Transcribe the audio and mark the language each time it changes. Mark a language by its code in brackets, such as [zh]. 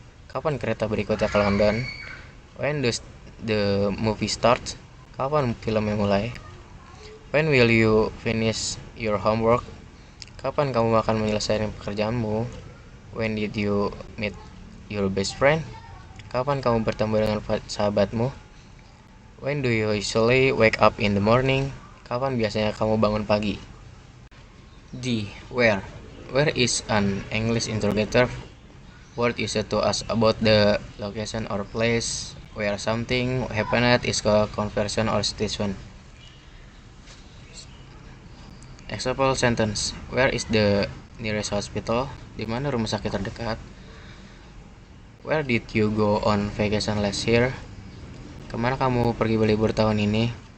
[id] Kapan kereta berikutnya ke London? [en] When does the movie start? [id] Kapan filmnya mulai? [en] When will you finish your homework? [id] Kapan kamu akan menyelesaikan pekerjaanmu? [en] When did you meet your best friend? [id] Kapan kamu bertemu dengan sahabatmu? [en] When do you usually wake up in the morning? [id] Kapan biasanya kamu bangun pagi? [en] D. Where. Where is an English interrogative word used to ask about the location or place where something happened is a conversation or situation. Example sentence. Where is the nearest hospital? [id] Di mana rumah sakit terdekat? [en] Where did you go on vacation last year? [id] Kemana kamu pergi berlibur tahun ini?